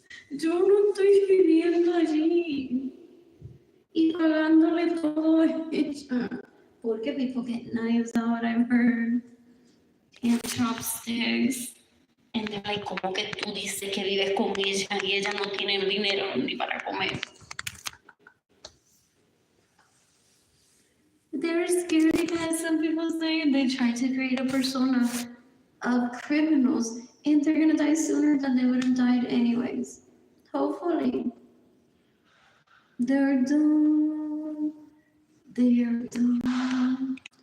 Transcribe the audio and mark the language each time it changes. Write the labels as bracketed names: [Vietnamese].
[Spanish] Yo no estoy viviendo allí. Y pagándole todo a ella. [English] Porque people get knives out, I've heard. And chopsticks. And they're like, [Spanish] como que tú dices que vives con ella y ella no tiene dinero ni para comer. [English] They're scared because some people say they try to create a persona of criminals and they're gonna die sooner than they would have died anyways. Hopefully. They're done. They're done.